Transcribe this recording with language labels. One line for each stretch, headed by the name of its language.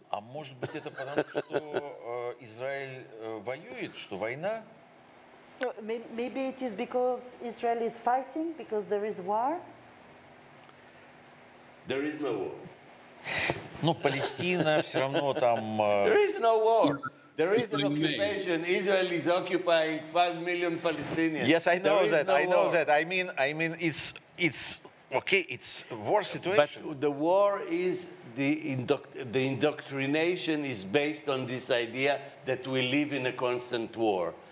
Russian: А может быть это потому, что Израиль воюет, что война?
English: No, maybe it is because Israel is fighting, because there is war. There is no war.
Russian: Ну, Палестина все равно там...
English: There is no war. There is an occupation. Israel is occupying 5 million Palestinians. Yes, I know that. No I know war. that. I mean, it's okay. It's a war situation. But the war is the indoctrination is based on this idea that we live in a constant war.